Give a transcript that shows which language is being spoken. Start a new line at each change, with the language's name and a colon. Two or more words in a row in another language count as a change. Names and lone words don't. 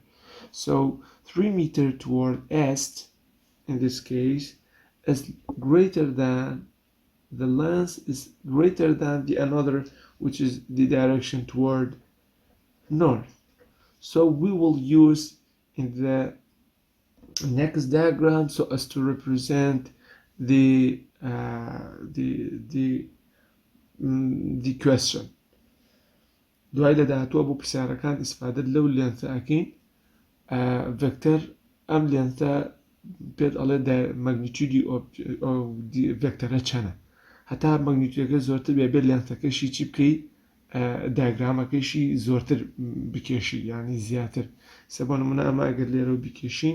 English: So 3 meter toward east in this case is greater than the length is greater than the another, which is the direction toward north. So we will use in the next diagram so as to represent the question.
Central Kurdish: دوای لە داهاتووە بۆ پرسیارەکان ئیسفادە لەو لێنثە ئەکەین ڤێکتەر ئەم لێنثە پێت ئەڵێ مەگنیتیودی ڤێکتەرە چەنە هەتا مەگنیتیودەکە زۆرتر بێ لێنثەکەشی چی بکەی دایگرامەکەیشی زۆرتر بکێشی یعنی زیاتر سە بۆ نمونە ئەمە ئەگەر لێرە بکێشین